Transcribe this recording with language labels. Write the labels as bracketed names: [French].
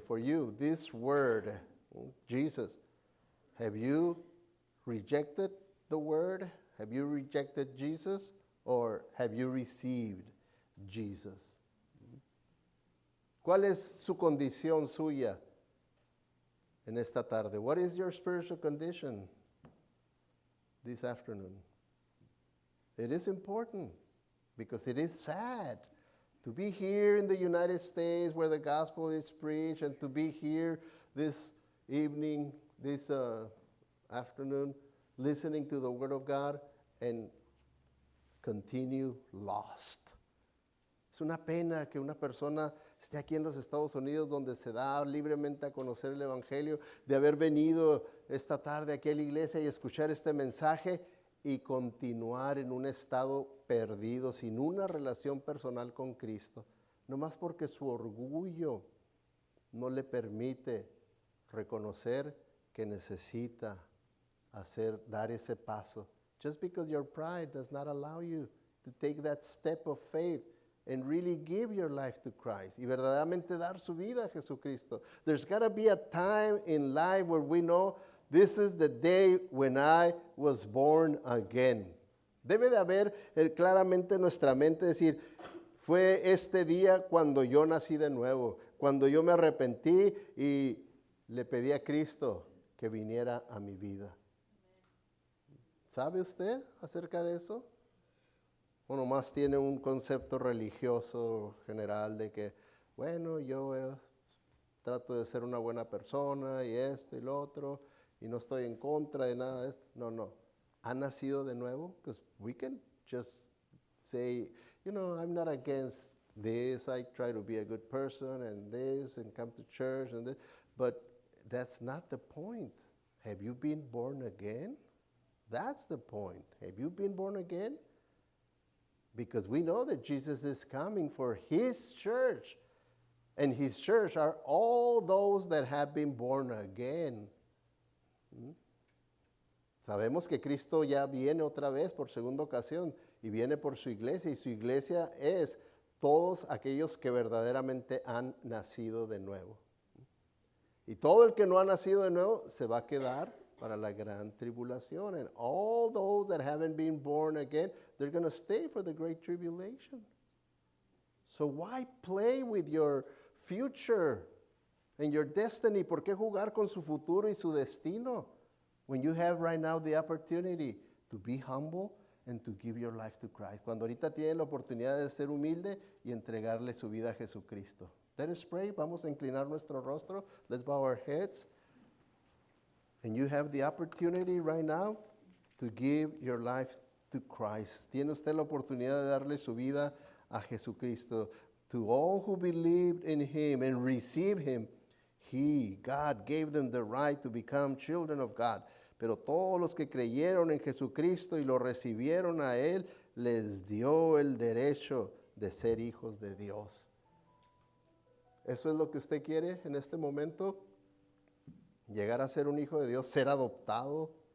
[English] For you, this word, Jesus, have you rejected the word? Have you rejected Jesus? Or have you received Jesus? [Spanish] ¿Cuál es su condición suya en esta tarde? [English] What is your spiritual condition this afternoon? It is important because it is sad to be here in the United States where the gospel is preached and to be here this evening, this afternoon, listening to the word of God and continue lost. [Spanish] Es una pena que una persona esté aquí en los Estados Unidos donde se da libremente a conocer el Evangelio, de haber venido esta tarde aquí a la iglesia y escuchar este mensaje y continuar en un estado perdido, sin una relación personal con Cristo, nomás porque su orgullo no le permite reconocer que necesita dar ese paso. [English] Just because your pride does not allow you to take that step of faith and really give your life to Christ [Spanish] y verdaderamente dar su vida a Jesucristo. [English] There's got to be a time in life where we know this is the day when I was born again. [Spanish] Debe de haber claramente en nuestra mente decir, fue este día cuando yo nací de nuevo, cuando yo me arrepentí y le pedí a Cristo que viniera a mi vida. ¿Sabe usted acerca de eso? O nomás tiene un concepto religioso general de que, bueno, yo trato de ser una buena persona y esto y lo otro, y no estoy en contra de nada de esto. No. ¿Ha nacido de nuevo? [English] Because we can just say, I'm not against this. I try to be a good person and this and come to church and this. But that's not the point. Have you been born again? That's the point. Have you been born again? Because we know that Jesus is coming for his church. And his church are all those that have been born again. [Spanish] Sabemos que Cristo ya viene otra vez por segunda ocasión y viene por su iglesia, y su iglesia es todos aquellos que verdaderamente han nacido de nuevo. Y todo el que no ha nacido de nuevo se va a quedar para la gran tribulación. [English] And all those that haven't been born again, they're going to stay for the great tribulation. So why play with your future and your destiny? [Spanish] ¿Por qué jugar con su futuro y su destino? [English] When you have right now the opportunity to be humble and to give your life to Christ. [Spanish] Cuando ahorita tienen la oportunidad de ser humilde y entregarle su vida a Jesucristo. [English] Let us pray. [Spanish] Vamos a inclinar nuestro rostro. [English] Let's bow our heads. And you have the opportunity right now to give your life to Christ. [Spanish] Tiene usted la oportunidad de darle su vida a Jesucristo. [English] To all who believed in Him and received Him, God, gave them the right to become children of God. [Spanish] Pero todos los que creyeron en Jesucristo y lo recibieron a Él, les dio el derecho de ser hijos de Dios. ¿Eso es lo que usted quiere en este momento? Llegar a ser un hijo de Dios, ser adoptado.